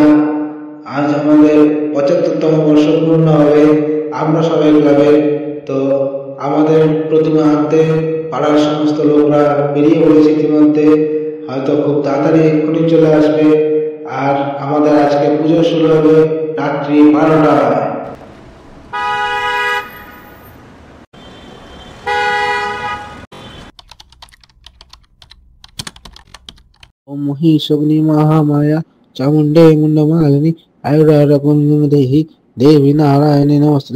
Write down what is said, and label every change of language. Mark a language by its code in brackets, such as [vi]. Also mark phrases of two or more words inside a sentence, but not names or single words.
[bn] আজ আমাদের 75তম বর্ষ পূর্ণ হবে। আমরা সবাই ক্লাবের তো আমাদের প্রতিমা আনতে পাড়ার সমস্ত লোকরা বেরিয়ে পড়েছে ইতিমধ্যে। হয়তো খুব তাড়াতাড়ি এক্ষুনি চলে আসবে। আর আমাদের আজকে পুজো শুরু হবে রাত্রি 12টায়। [sa] ओम महीशग्नि महामाया चामुंडे मुंडमालिनी आयुरारोग्यदेहि देवी नारायणी नमस्ते।